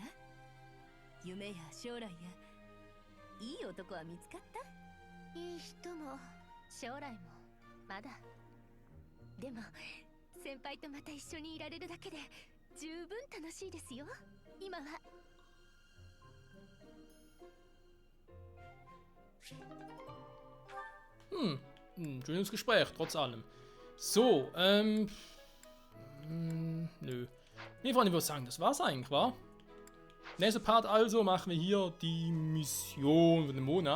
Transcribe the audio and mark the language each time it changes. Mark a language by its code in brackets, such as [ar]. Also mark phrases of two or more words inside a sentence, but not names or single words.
[ja] 夢や将来やいい男は見つかった？いい人も将来もまだ。でも先輩とまた一緒にいられるだけで十分楽しいですよ今は。 [de] Ein schönes Gespräch, trotz allem. So, nö. Nee, Freunde, ich würde sagen, das war's eigentlich, wa? Nächster Part also machen wir hier die Mission für den Monat.